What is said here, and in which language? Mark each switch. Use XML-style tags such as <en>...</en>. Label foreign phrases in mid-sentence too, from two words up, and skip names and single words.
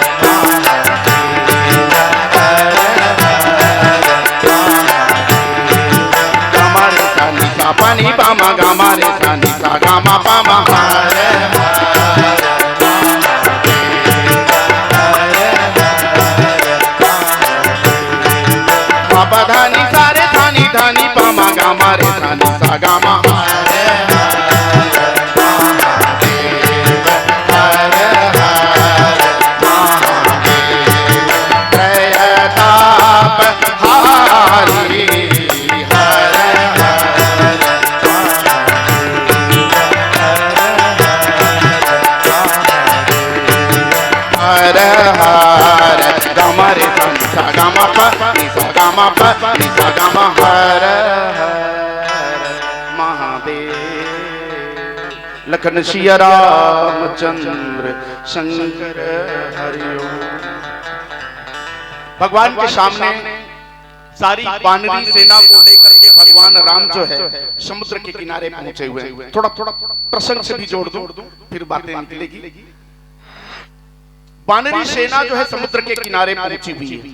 <hi>गामा रे सा नि सा पानी पामा गामा रे सा नि सा गामा पामा हर हर, पापा धानी सारे धानी धानी पामा गामा रे धानी सा गामा हरे हरे प्रताप हारी हरे हरे हरे गामा रे धानी सा गामा पा गामा प नि सा गामा हर हर महादेव। लखन सिया रामचंद्र शंकर हरिओम। भगवान के सामने सारी वानरी सेना को लेकर के भगवान राम जो है समुद्र के किनारे पहुंचे हुए हैं। थोड़ा थोड़ा प्रसंग से भी जोड़ दूं फिर बातें निकलेगी। वानरी सेना जो है समुद्र के किनारे पहुंची हुई है।</hi>